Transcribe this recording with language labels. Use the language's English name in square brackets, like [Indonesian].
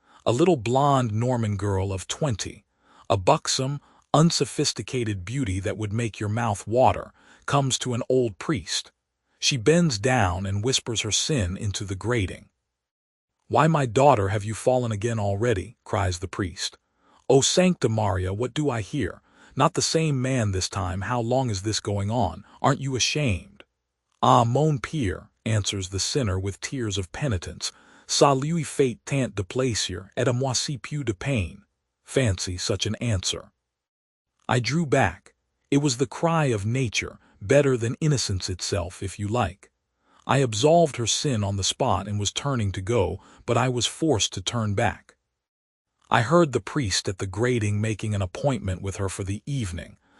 [English] A little blonde Norman girl of 20, a buxom, unsophisticated beauty that would make your mouth water, comes to an old priest. She bends down and whispers her sin into the grating. Why, my daughter, have you fallen again already? Cries the priest. [Latin] O Sancta Maria, [English] what do I hear? Not the same man this time. How long is this going on? Aren't you ashamed? [French] Ah, mon père, [English] answers the sinner with tears of penitence, [French] ça lui fait tant de plaisir, et à moi si peu de peine. [English] Fancy such an answer. I drew back. It was the cry of nature, better than innocence itself, if you like. I absolved her sin on the spot and was turning to go, but I was forced to turn back. I heard the priest at the grating making an appointment with her for the evening.